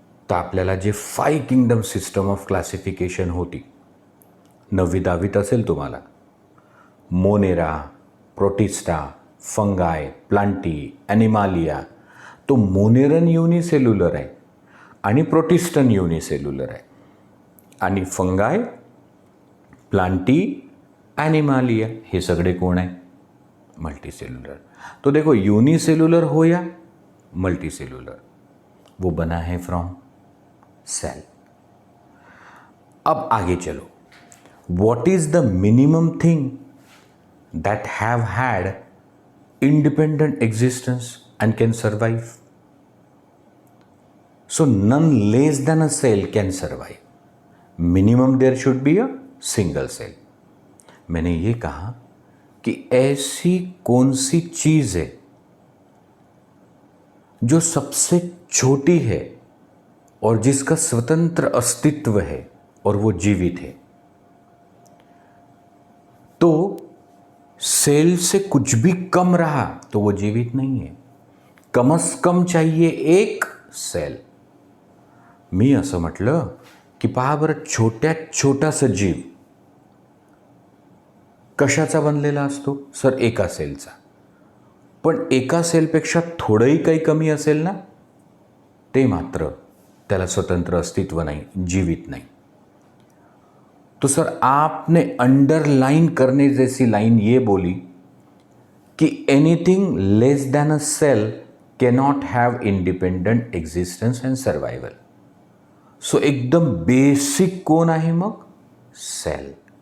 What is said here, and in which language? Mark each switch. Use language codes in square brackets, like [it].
[mr] तर आपल्याला जे 5 किंगडम सिस्टम ऑफ क्लासिफिकेशन होती, 9वी 10वीत असेल तुम्हाला, मोनेरा, प्रोटिस्टा, फंगाय, प्लांटी, ॲनिमालिया। तो मोनेरन युनिसेल्युलर आहे आणि प्रोटिस्टन युनिसेल्युलर आहे, आणि फंगाय, प्लांटी, ॲनिमालिया हे सगळे कोण आहे? मल्टीसेल्युलर। [hi] तो देखो, यूनिसेल्युलर हो या मल्टीसेल्युलर, वो बना है फ्रॉम सेल। अब आगे चलो, [en] What is the minimum thing that have had independent existence and can survive? So none less than a cell can survive. Minimum there should be a single cell. [hi] मैंने ये कहा कि ऐसी कौन सी चीज है जो सबसे छोटी है और जिसका स्वतंत्र अस्तित्व है और वो जीवित है? तो सेल से कुछ भी कम रहा तो वो जीवित नहीं है। कम से कम चाहिए एक सेल। [mr] मी असं म्हटलं की पहा बरं, छोट्यात छोटा सजीव कशाचा बनलेला असतो? सर एका सेलचा। पण एका सेलपेक्षा थोडंही काही कमी असेल ना, ते मात्र त्याला स्वतंत्र अस्तित्व नाही, [hi] जीवित नहीं। तो सर आपने अंडरलाइन करने जैसी लाइन ये बोली कि [en] Anything less than a cell cannot have independent existence and survival. [mr] So एकदम बेसिक कौन आहे मग? सेल।